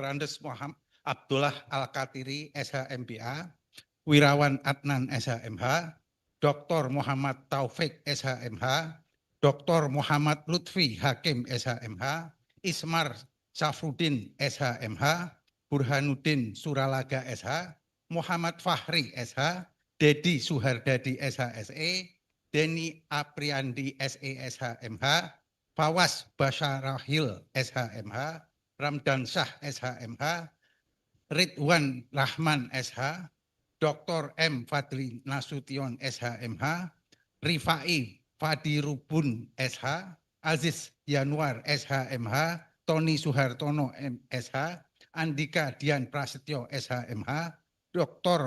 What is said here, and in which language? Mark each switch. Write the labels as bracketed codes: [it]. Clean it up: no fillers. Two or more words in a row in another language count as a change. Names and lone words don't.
[id] Andes Muhammad Abdullah Al-Katiri, SHMBA, Wirawan Adnan, SHMH, Dr. Muhammad Taufik, SHMH, Dr. Muhammad Lutfi, Hakim, SHMH, Ismar Safrudin, SHMH, Burhanuddin Suralaga, SH, Muhammad Fahri, SH, Dedi Suhardadi, SHSE, Deni Apriandi, SE, SHMH, Fawas Basharahil, SHMH, Ramdan Shah, SHMH, Ridwan Rahman, SH, Dr. M. Fadli Nasution, SHMH, Rifai Fadirubun, SH, Aziz Yanuar, SHMH, Tony Suhartono, SH, Andika Dian Prasetyo, SHMH, Dr.